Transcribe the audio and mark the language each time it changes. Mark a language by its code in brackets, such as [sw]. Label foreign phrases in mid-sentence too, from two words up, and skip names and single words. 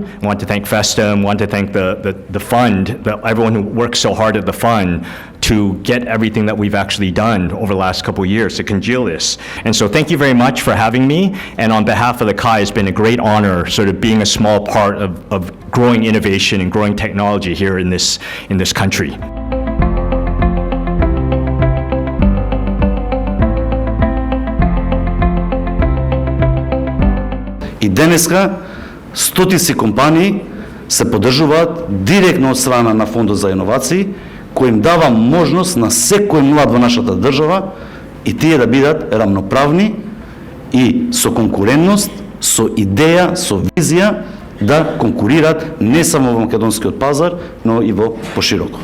[en] I want to thank FESTM, want to thank the fund, everyone who works so hard at the fund to get everything that we've actually done over the last couple of years to congeal this. And so thank you very much for having me. And on behalf of the CAI, it's been a great honor sort of being a small part of growing innovation and growing technology here in this country. [mk] И денеска стотици компании се поддржуваат директно од страна на Фондот за иновации, кој им дава можност на секој млад во нашата држава и тие да бидат рамноправни и со конкурентност, со идеја, со визија да конкурират не само во македонскиот пазар, но и во пошироко.